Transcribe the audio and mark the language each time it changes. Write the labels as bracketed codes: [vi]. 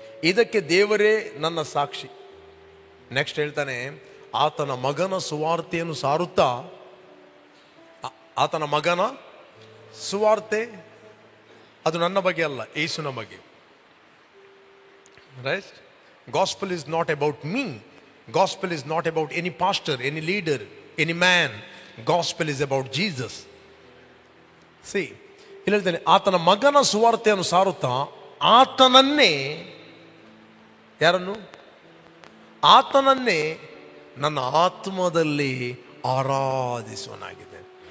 [kn] ಇದಕ್ಕೆ ದೇವರೇ ನನ್ನ ಸಾಕ್ಷಿ. ನೆಕ್ಸ್ಟ್ ಹೇಳ್ತಾನೆ, ಆತನ ಮಗನ ಸುವಾರ್ತೆಯನ್ನು ಸಾರುತ್ತಾ, ಆತನ ಮಗನ ಸುವಾರ್ತೆ ಅದು ನನ್ನ ಬಗ್ಗೆ ಅಲ್ಲ, ಯೇಸುನ ಬಗ್ಗೆ. [en] Right? Gospel is not about me. Gospel is not about any pastor, any leader, any man. Gospel is about Jesus. [kn] See, ಇಲ್ಲಿ ಹೇಳ್ತಾನೆ, ಆತನ ಮಗನ ಸುವಾರ್ತೆಯನ್ನು ಸಾರುತ್ತಾ ಆತನನ್ನೇ, ಯಾರನ್ನು? ಆತನನ್ನೇ ನನ್ನ ಆತ್ಮದಲ್ಲಿ ಆರಾಧಿಸುವನಾಗಿದ್ದೇನೆ.